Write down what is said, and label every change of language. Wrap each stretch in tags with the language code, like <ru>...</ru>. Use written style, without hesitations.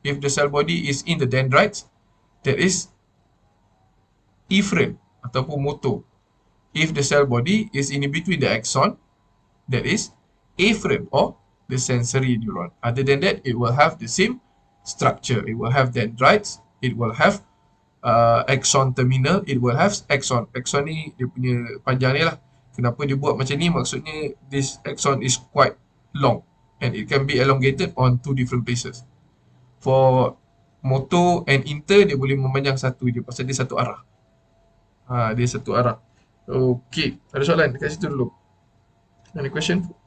<en>If the cell body is in the dendrites, that is efferent</en> <ms>ataupun</ms> <en>motor. If the cell body is in between the axon, that is afferent or the sensory neuron. Other than that, it will have the same structure. It will have dendrites, it will have axon terminal, it will have axon.</en> <ms>Axon ni dia punya panjang ni lah. Kenapa dia buat macam ni? Maksudnya</ms> <en>this axon is quite long and it can be elongated on 2 different places. For motor and inter,</en> <ms>dia boleh memanjang satu je pasal dia satu arah. Dia satu arah. Okay, ada soalan dekat situ dulu?</ms> <en>Any question?</en>